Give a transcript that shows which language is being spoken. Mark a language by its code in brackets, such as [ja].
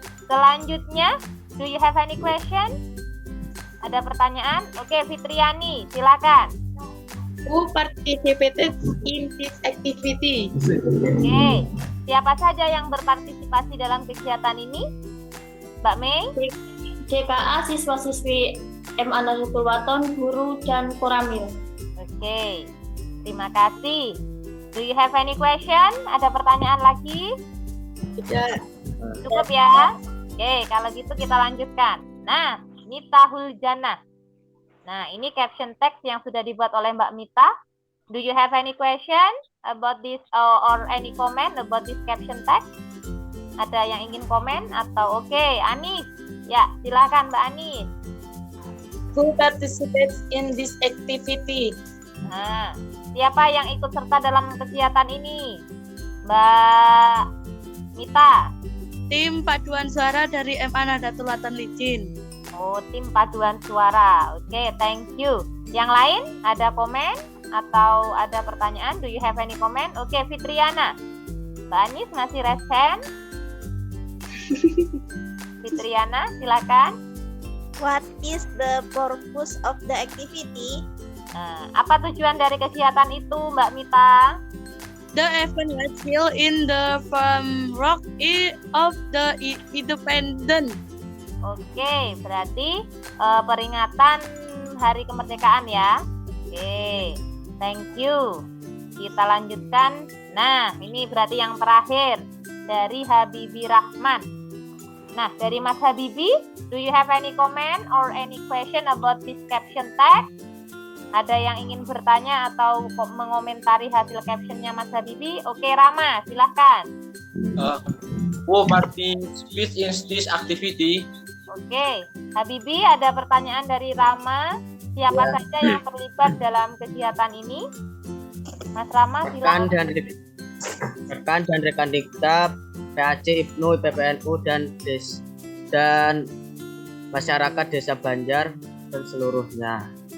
[id] Selanjutnya, [en] do you have any question? [id] Ada pertanyaan? Oke, Fitriani, silakan. [en] Who participated in this activity? [id] Oke, siapa saja yang berpartisipasi dalam kegiatan ini? Mbak Mei? JKA, siswa-siswi MA Nahdlatul Wathon, guru dan koramil. Oke, terima kasih. [en] Do you have any question? [id] Ada pertanyaan lagi? Tidak. Cukup ya? Oke, kalau gitu kita lanjutkan. Nah, Mitahul Jannah. Nah, ini caption text yang sudah dibuat oleh Mbak Mita. [en] Do you have any question about this or any comment about this caption text? [id] Ada yang ingin komen atau oke, Anis? Ya, silakan Mbak Anis. [en] Who participates in this activity? [id] Nah, siapa yang ikut serta dalam kegiatan ini? Mbak Mita. Tim paduan suara dari MA Nahdlatul Wathon Licin. Oh, tim paduan suara. Oke, [en] thank you. [id] Yang lain ada komen atau ada pertanyaan? [en] Do you have any comment? [id] Oke, Fitriana. Mbak Anis masih [en] raise hand. [id] Fitriana, silakan. [en] What is the purpose of the activity? [id] Nah, apa tujuan dari kegiatan itu, Mbak Mita? [en] The event was held in the framework of the independent. [id] Oke, berarti peringatan Hari Kemerdekaan ya. Oke, [en] thank you. [id] Kita lanjutkan. Nah, ini berarti yang terakhir dari Habibi Rahman. Nah, dari Mas Habibi, [en] do you have any comment or any question about this caption text? [id] Ada yang ingin bertanya atau mengomentari hasil captionnya Mas Habibi? Oke, Rama, silahkan. [en] Who participates in this activity? [id] Oke, Habibi, ada pertanyaan dari Rama. Siapa saja yang terlibat dalam kegiatan ini? Mas Rama, silakan. Rekan dan rekan dikta, PAC, IPNU, PPNU, dan masyarakat Desa Banjar dan seluruhnya.